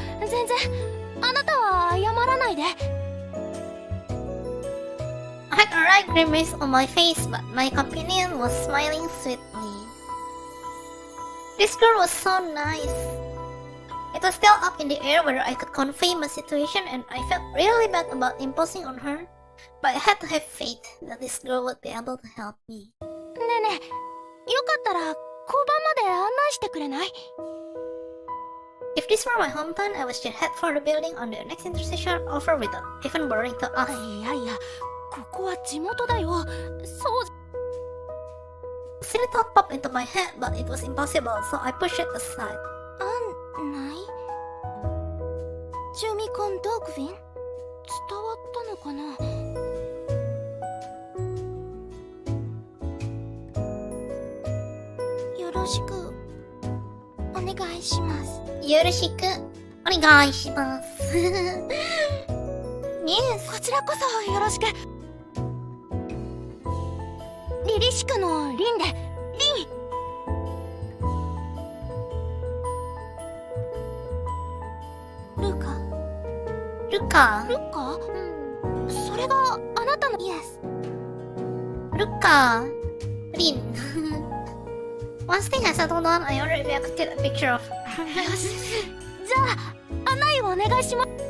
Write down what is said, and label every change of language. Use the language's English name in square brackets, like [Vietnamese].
[Japanese] 全然あなたは謝らないで。 [English] I had a wry grimace on my face, but my companion was smiling sweetly. This girl was so nice. It was still up in the air whether I could convey my situation, and I felt really bad about imposing on her. But I had to have faith that this girl would be able to help me. [Japanese] ねえねえ、よかったら交番まで案内してくれない？ [English] If this were my hometown, I would just head for the building on the next intersection over without even bothering to ask. [Japanese] いやいや、ここは地元だよ。そう。 [English] Silly thought popped into my head, but it was impossible, so I pushed it aside. [Japanese] 案内？ジュミコンドークビン？伝わったのかな？よろしくお願いします。よろしくお願いします。 [English] Yes. [Japanese] こちらこそよろしく。リリシクのリンで、リン。ルカ。ルカ。ルカ？それがあなたの。Yes。ルカ。リン。 [English] Once things had settled down, I wondered if I could get a picture of her. [Japanese] じゃあ案内をお願いします。